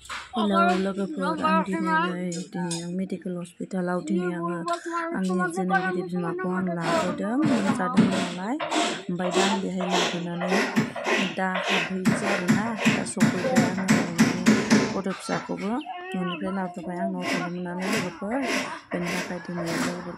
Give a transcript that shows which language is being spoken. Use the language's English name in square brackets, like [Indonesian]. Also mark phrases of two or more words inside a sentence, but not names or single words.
[Bodo] Hello, logofor ang dinay [English] medical hospital [Bodo] out dinay ang जोनोमगिरि बिमाखौ आं लाबोदों जादों नालाय ओमफ्राय दा आं बेहाय लाबोनानै दा हाबहैनोसै आरोना दा सफैबाय आङो गथ' फिसाखौबो न'निफ्राय लाबोबाय आं न'आव थांनो मोननानै लोगोफोर बेनि थाखाय दिनै लोगोफोरखौ